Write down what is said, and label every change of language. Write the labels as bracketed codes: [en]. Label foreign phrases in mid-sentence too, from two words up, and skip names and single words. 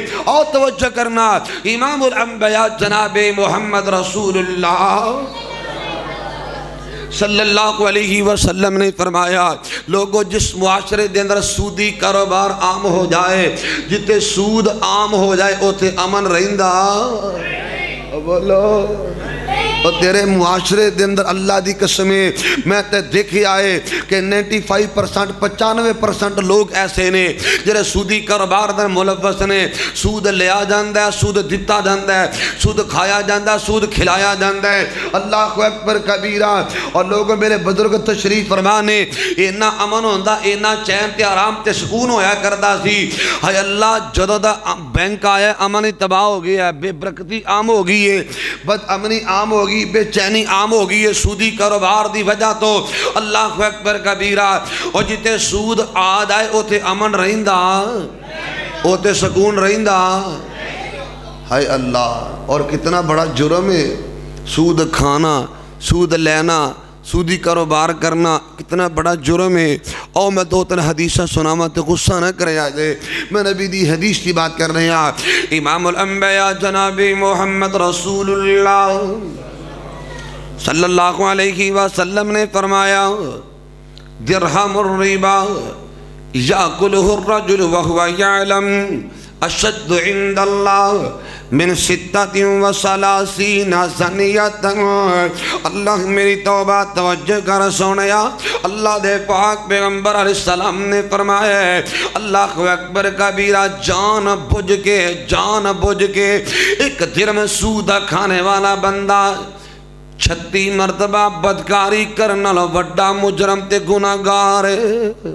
[pa] اور توجہ کرنا، امام الانبیاء جناب محمد رسول اللہ [ar] صلی اللہ علیہ وسلم [pa] نے فرمایا لوگوں جس معاشرے دے اندر سودی کاروبار عام ہو جائے، جتے سود عام ہو جائے اوتے امن رہندا۔ بولو اور تیرے معاشرے دے اندر اللہ دی قسمیں میں تے دیکھے آئے کہ 95% 95% لوگ ایسے نے جڑے سودی کاروبار دے ملوث نے۔ سود لیا جاندا ہے، سود دتا جاندا ہے، سود کھایا جاندا ہے، سود کھلایا جاندا ہے۔ [ar] اللہ اکبر کبیرہ۔ [pa] اور لوگ میرے بزرگ تشریف فرمانے اینا امن ہوندا، اینا چین تے آرام تے سکون ہویا کردا سی۔ ہائے اللہ جدوں دا بینک آیا امن ہی تباہ ہو گیا ہے، بے برکتی عام ہو گئی ہے، بد امنی عام ہو گئی، بے چینی عام ہو گئی ہے سودی کاروبار دی وجہ تو۔ [ar] اللہ اکبر کبیرہ۔ [pa] اور جتے سود آ جائے اوتے امن رہندا، اوتے سکون رہندا۔ [ur] ہائے اللہ، اور کتنا بڑا جرم ہے سود کھانا، سود لینا، سودی کاروبار کرنا، کتنا بڑا جرم ہے۔ [pa] اور میں دو تین حدیثہ سناما تو غصہ نہ کرے آجے، میں نبی دی حدیث کی بات کر رہے ہیں۔ امام الانبیاء جناب محمد رسول اللہ [ar] صلی اللہ علیہ وسلم [pa] نے فرمایا [ar] درہم الربا یاکلہ الرجل وہو یعلم اشد عند اللہ من 36 زنیتا۔ [pa] اللہ میری توبہ توجہ کر سونیا، اللہ دے پاک پیغمبر [ar] علیہ السلام [pa] نے فرمایا ہے [ar] اللہ اکبر کبیرہ، [pa] جان بوجھ کے ایک درم سود کھانے والا بندہ 36 مرتبہ بدکاری کرنا لو وڈا مجرم تے گناہگار ہے۔